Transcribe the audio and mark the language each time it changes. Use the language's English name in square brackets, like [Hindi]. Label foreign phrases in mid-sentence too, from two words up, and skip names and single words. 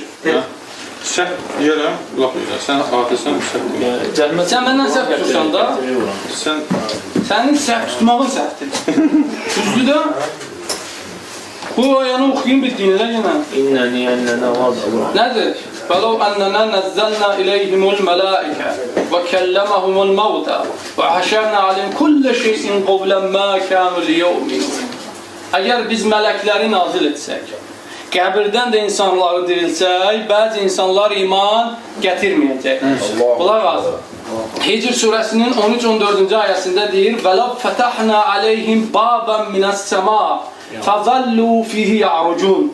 [Azerbaijani] Səhv eləyirəm, laf eləyirəm. Sən hafizsən, səhv eləyirəm. Sən məndən səhv tutursan da, sənin səhv tutmağın səhvdir. Düzdür də? Bu ayəni oxuyun bildiğinizə yenə. Nədir? [Arabic] فَلَوْ أَنَّنَا نَزَّلْنَا إِلَيْهِمُ الْمَلَائِكَةَ وَكَلَّمَهُمُ الْمَوْتَى وَحَشَرْنَا عَلَيْهِمْ كُلَّ شَيْءٍ قَوْلًا مَا كَانُوا لِيُؤْمِنُوا. [Azerbaijani] Əgər biz mələkləri nazil etsək, Qəbirdən də insanları dirilsək, bəzi insanlar iman gətirməyəcək. Qulaq az. Hicr surəsinin 13-14-cü ayəsində deyir: [Arabic] "ولو فتحنا عليهم بابا من السماء فظلوا فيه يعرجون."